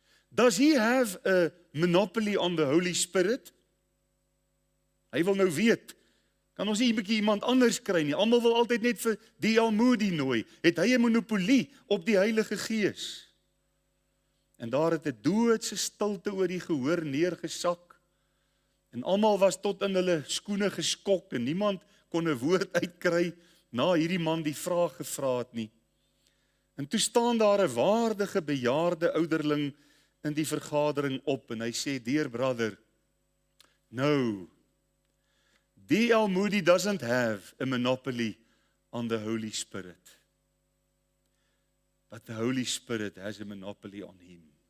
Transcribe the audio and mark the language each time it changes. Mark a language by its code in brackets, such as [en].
[en] Does he have a monopoly on the Holy Spirit? [af] Hy wil nou weet, kan ons nie 'n bietjie iemand anders kry nie? Almal wil altyd net vir D.L. Moody nooi. Het hy 'n monopolie op die Heilige Gees? En daar het 'n doodse stilte oor die gehoor neergesak. En almal was tot in hulle skoene geskok en niemand kon 'n woord uitkry na hierdie man die vraag gevra het nie. En toe staan daar 'n waardige bejaarde ouderling in die vergadering op en hy sê, [en] dear brother, no, [af] D.L. [en] Moody doesn't have a monopoly on the Holy Spirit, but the Holy Spirit has a monopoly on him.